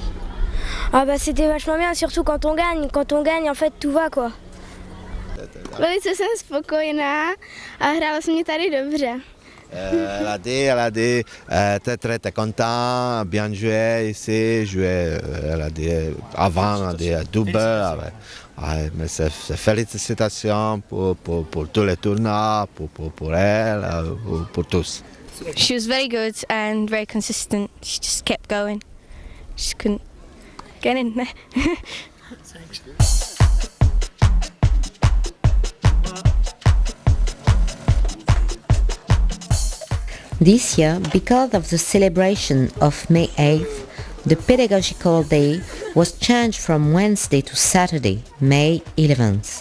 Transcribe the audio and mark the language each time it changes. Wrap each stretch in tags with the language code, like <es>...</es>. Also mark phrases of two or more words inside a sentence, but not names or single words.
<fr>Ah bah c'était vachement bien, surtout quand on gagne. Quand on gagne, en fait, tout va quoi.</fr> <cs>Velice jsem spokojená a hrála se mě tady dobře.</cs> <fr>Elle a dit très content, bien joué ici, elle a dit avant, elle a dit double. Mais c'est félicitations pour tous les tournois, pour elle, pour tous.</fr> <en>She was very good and very consistent. She just kept going. She couldn't get in there. This year, because of the celebration of May 8th, the pedagogical day was changed from Wednesday to Saturday, May 11th.</en>